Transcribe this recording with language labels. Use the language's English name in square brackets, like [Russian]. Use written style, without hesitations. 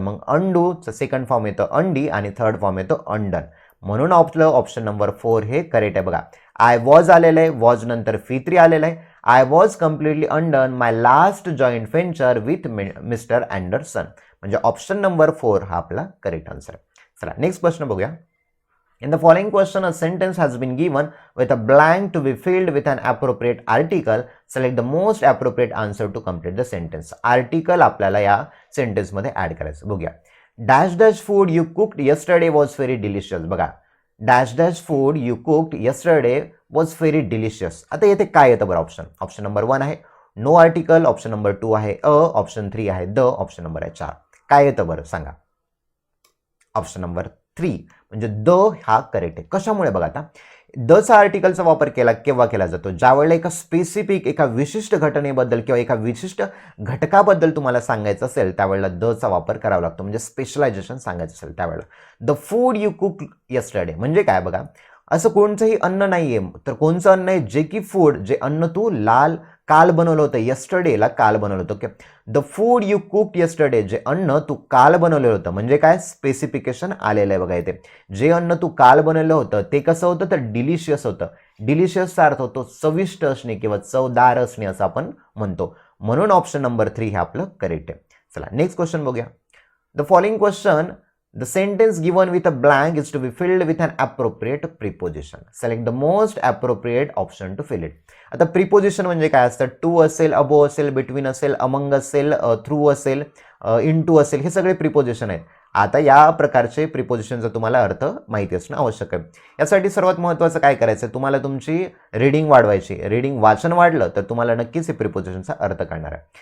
[Marathi] मग अंडूचं second form येतं अंडी आणि थर्ड फॉर्म येतो अंडन. म्हणून आपलं ऑप्शन नंबर 4 हे करेक्ट आहे. बघा [English] I was [Marathi] आलेलं आहे, वॉज नंतर फित्री आलेलं आहे. [English] I was completely undone my last joint venture with mister Anderson. [Marathi] म्हणजे ऑप्शन नंबर 4 हा आपला करेक्ट आन्सर आहे. चला नेक्स्ट प्रश्न बघूया. [English] In the following question, a sentence has been given with a blank to be filled with an appropriate article. Select the most appropriate answer to complete the sentence. [Marathi] Article आपल्याला या sentence मध्ये add करायचं. बघूया. [English] Dash dash food you cooked yesterday was very delicious. [Marathi] बघा [English] dash dash food you cooked yesterday was very delicious. [Marathi] आता येथे काय येतं बरं? ऑप्शन नंबर 1 आहे नो आर्टिकल, ऑप्शन नंबर 2 आहे ऑप्शन 3 आहे द, ऑप्शन नंबर आहे 4. काय येतं बरं सांगा? ऑप्शन नंबर 3 म्हणजे द हा करेक्ट आहे. कशामुळे? बघा आता दचा आर्टिकलचा वापर केव्हा केला जातो? ज्यावेळेला एका स्पेसिफिक एका विशिष्ट घटनेबद्दल किंवा एका विशिष्ट घटकाबद्दल तुम्हाला सांगायचं असेल त्यावेळेला दचा वापर करावा लागतो, म्हणजे स्पेशलायझेशन सांगायचं असेल त्यावेळेला. [English] the food you cook yesterday [Marathi] म्हणजे काय? बघा असं कोणतंही अन्न नाहीये. तर कोणचं अन्न आहे? जे की फूड, जे अन्न तू काल बनवलं होतं, यस्टरडेला काल बनवलं होतं. Okay, [English] the food you cooked yesterday, [Marathi] जे अन्न तू काल बनवलेलं होतं. म्हणजे काय? स्पेसिफिकेशन आलेलं आहे बघा इथे. जे अन्न तू काल बनवलं होतं ते कसं होतं? तर डिलिशियस होतं. डिलिशियसचा अर्थ होतो चविष्ट असणे किंवा चवदार असणे असं आपण म्हणतो. म्हणून ऑप्शन नंबर 3 हे आपलं करेक्ट आहे. चला नेक्स्ट क्वेश्चन बघूया. [English] The following question, the sentence given with a blank is to be filled with an appropriate preposition. Select the most appropriate option to fill it. [Marathi] आता प्रिपोजिशन म्हणजे काय असतं? To असेल, अबो असेल, बिटवीन असेल, अमंग असेल, through असेल, इनटू असेल, हे सगळे प्रिपोजिशन आहेत. आता या प्रकारचे प्रिपोजिशनचा तुम्हाला अर्थ माहिती असणं आवश्यक आहे. यासाठी सर्वात महत्त्वाचं काय करायचं? तुम्हाला तुमची रीडिंग वाढवायची. रीडिंग वाचन वाढलं तर तुम्हाला नक्कीच हे प्रिपोजिशनचा अर्थ कळणार आहे.